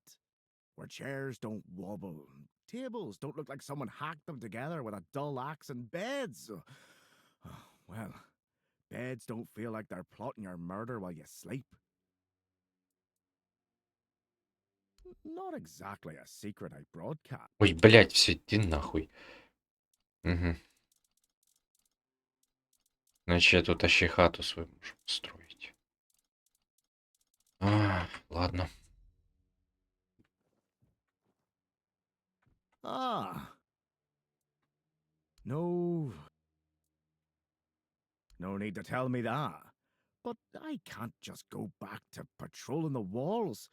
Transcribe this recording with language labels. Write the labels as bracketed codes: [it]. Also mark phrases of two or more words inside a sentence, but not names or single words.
[en] Where chairs don't wobble, tables don't look like someone hacked them together with a dull axe, and beds... well, beds don't feel like they're plotting your murder while you sleep. Not exactly a secret I broadcast. [ru] Ой, блядь, все, иди нахуй. Угу. Значит, я тут ащи хату свою можу строить. Ладно. [en] No need to tell me that. But I can't just go back to patrolling the walls.